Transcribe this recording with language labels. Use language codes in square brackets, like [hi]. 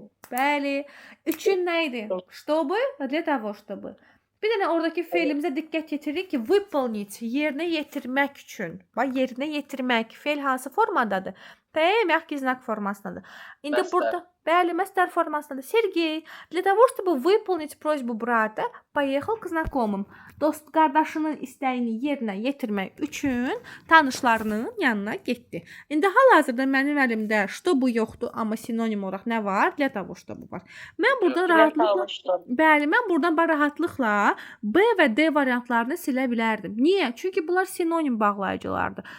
[az] Bəli. Üçün nə idi? [ru] Чтобы, для того, чтобы. [az] Bir dənə oradakı feilimizə diqqət yetiririk ki, выполнить, yerinə yetirmək üçün. Bax, yerinə yetirmək. Feil hansı formadadır? Mягкий знак formasındadır. İndi burada, bəli, məstər formasındadır. [ru] Sergey, для того, чтобы выполнить просьбу брата, поехал к знакомым. [az] Dost qardaşının istəyini yerinə yetirmək üçün tanışlarının yanına getdi. İndi hal-hazırda mənim əlimdə чтобы yoxdur, amma sinonim olaraq nə var? [ru] Для того, чтобы var. [az] Mən buradan rahatlıqla, bəli, mən buradan rahatlıqla B və D variantlarını silə bilərdim. Niyə? Çünki bunlar sinonim bağlayıcılardır.